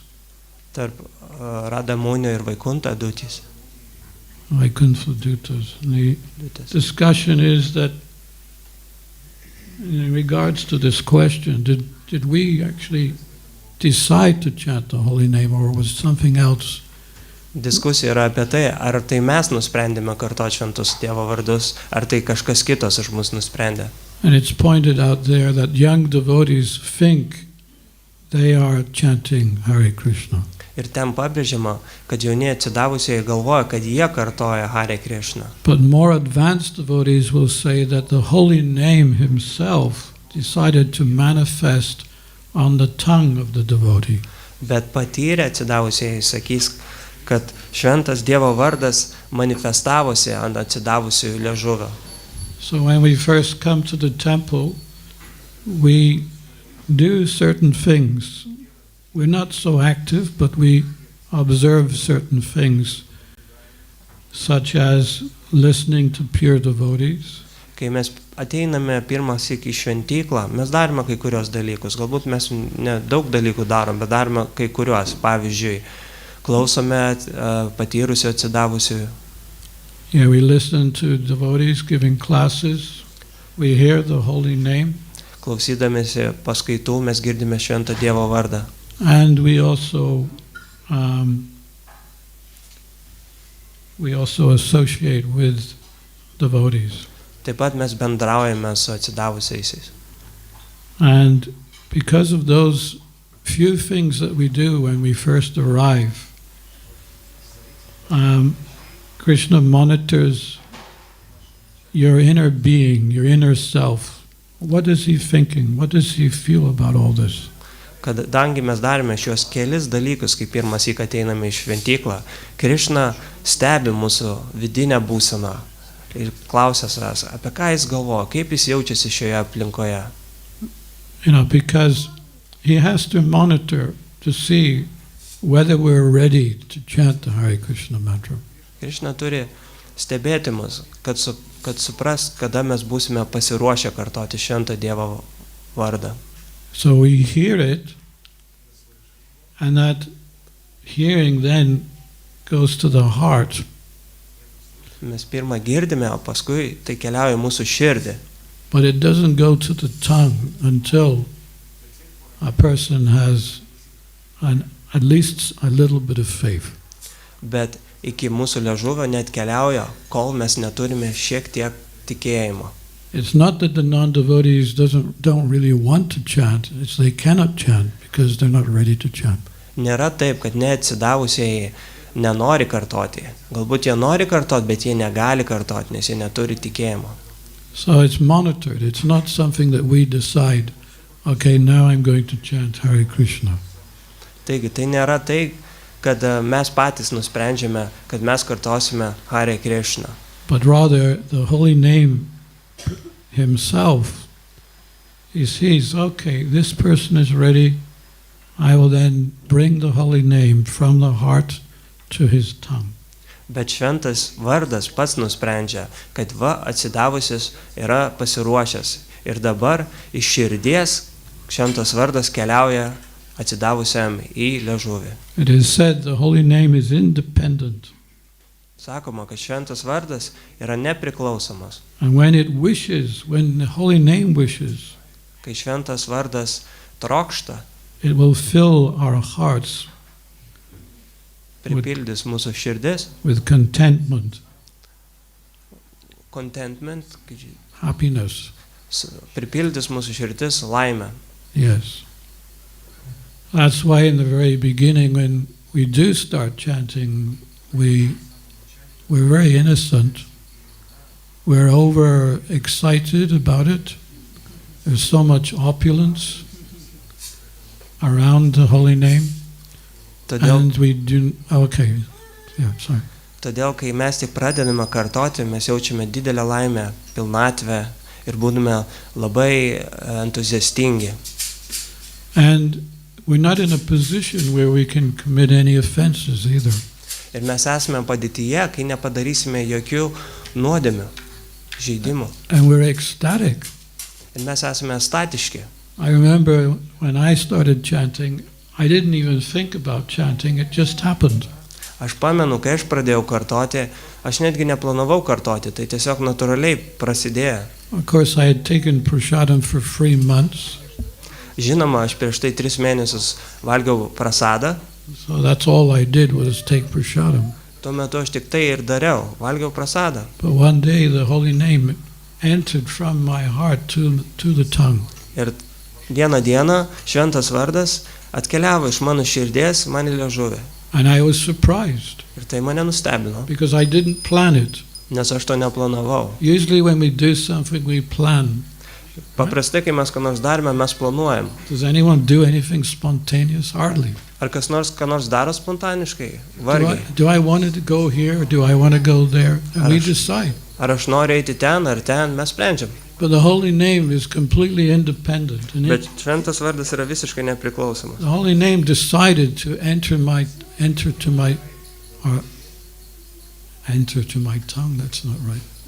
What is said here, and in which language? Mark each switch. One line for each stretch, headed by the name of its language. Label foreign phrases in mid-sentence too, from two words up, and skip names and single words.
Lithuanian: Tarp Radha Munio ir Vaikuntha Dutis. Vaikuntha Dutas.
English: And the discussion is that in regards to this question, did we actually decide to chant the holy name, or was something else?
Lithuanian: Diskusija yra apie tai, ar tai mes nusprendėme kartoti šventus Dievo vardus, ar tai kažkas kitas už mus nusprendė.
English: And it's pointed out there that young devotees think they are chanting Hare Krishna.
Lithuanian: Ir ten pabrėžiama, kad jauni atsidavusieji galvoja, kad jie kartoja Hare Krishna.
English: But more advanced devotees will say that the holy name himself decided to manifest on the tongue of the devotee.
Lithuanian: Bet patyrę atsidavusieji sakys, kad šventas Dievo vardas manifestavosi ant atsidavusiųjų liežuvio.
English: So when we first come to the temple, we do certain things. We're not so active, but we observe certain things, such as listening to pure devotees.
Lithuanian: Kai mes ateiname pirmąsyk į šventyklą, mes darome kai kurios dalykus. Galbūt mes ne daug dalykų darom, bet darome kai kurios. Pavyzdžiui, klausome patyrusių atsidavusių.
English: Yeah, we listen to devotees giving classes. We hear the holy name.
Lithuanian: Klausydamėsi paskaitų mes girdime šventą Dievo vardą.
English: And we also associate with devotees.
Lithuanian: Taip pat mes bendraujame su atsidavusiaisiais.
English: And because of those few things that we do when we first arrive, Krishna monitors your inner being, your inner self. What is he thinking? What does he feel about all this?
Lithuanian: Kadangi mes darėme šios kelis dalykus, kai pirmąsyk ateiname į šventyklą, Krishna stebi mūsų vidinę būseną ir klausia savęs, apie ką jis galvoja, kaip jis jaučiasi šioje aplinkoje.
English: You know, because he has to monitor to see whether we're ready to chant the Hare Krishna mantra.
Lithuanian: Krishna turi stebėti mus, kad supras, kada mes būsime pasiruošę kartoti šventą Dievo vardą.
English: So we hear it, and that hearing then goes to the heart.
Lithuanian: Mes pirmą girdime, o paskui tai keliauja į mūsų širdį.
English: But it doesn't go to the tongue until a person has at least a little bit of faith.
Lithuanian: Bet iki mūsų liežuvio net keliauja, kol mes neturime šiek tiek tikėjimo.
English: It's not that the non-devotees don't really want to chant, it's they cannot chant because they're not ready to chant.
Lithuanian: Nėra taip, kad neatsidavusieji nenori kartoti. Galbūt jie nori kartoti, bet jie negali kartoti, nes jie neturi tikėjimo.
English: So it's monitored. It's not something that we decide, okay, now I'm going to chant Hare Krishna.
Lithuanian: Taigi, tai nėra tai, kad mes patys nusprendžiame, kad mes kartosime Hare Krishna.
English: But rather, the holy name himself, he sees, okay, this person is ready, I will then bring the holy name from the heart to his tongue.
Lithuanian: Bet šventas vardas pats nusprendžia, kad atsidavusis yra pasiruošęs. Ir dabar iš širdies šventas vardas keliauja atsidavusiam į liežuvį.
English: It is said the holy name is independent.
Lithuanian: Sakoma, kad šventas vardas yra nepriklausomas.
English: And when it wishes, when the holy name wishes,
Lithuanian: Kai šventas vardas trokšta,
English: it will fill our hearts
Lithuanian: pripildys mūsų širdis,
English: with contentment, contentment, happiness.
Lithuanian: pripildys mūsų širdis laimę.
English: Yes. That's why in the very beginning, when we do start chanting, we're very innocent. We're over excited about it. There's so much opulence around the holy name. And we do, okay, yeah, sorry.
Lithuanian: Todėl, kai mes tik pradedame kartoti, mes jaučiame didelę laimę, pilnatvę ir būtume labai entuziastingi.
English: And we're not in a position where we can commit any offenses either.
Lithuanian: Ir mes esame padėtyje, kai nepadarysime jokių nuodėmių, žaidimų.
English: And we're ecstatic.
Lithuanian: Ir mes esame statiški.
English: I remember when I started chanting, I didn't even think about chanting, it just happened.
Lithuanian: Aš pamenu, kai aš pradėjau kartoti, aš netgi neplanavau kartoti, tai tiesiog natūraliai prasidėjo.
English: Of course, I had taken prasadam for 3 months.
Lithuanian: Žinoma, aš prieš tai 3 mėnesius valgiau prasadą.
English: So that's all I did was take prasadam.
Lithuanian: Tuo metu aš tik tai ir dariau, valgiau prasadą.
English: But one day the holy name entered from my heart to the tongue.
Lithuanian: Ir vieną dieną šventas vardas atkeliavo iš mano širdies man į liežuvį.
English: And I was surprised.
Lithuanian: Ir tai mane nustebino.
English: Because I didn't plan it.
Lithuanian: Nes aš to neplanavau.
English: Usually when we do something we plan.
Lithuanian: Paprastai, kai mes ką nors darome, mes planuojam.
English: Does anyone do anything spontaneous? Hardly.
Lithuanian: Ar kas nors ką nors daro spontaniškai? Vargiai.
English: Do I want to go here or do I want to go there? And we decide.
Lithuanian: Ar aš noriu eiti ten ar ten, mes sprendžiam.
English: But the holy name is completely independent.
Lithuanian: Bet šventas vardas yra visiškai nepriklausomas.
English: The holy name decided to enter to my tongue. That's not right.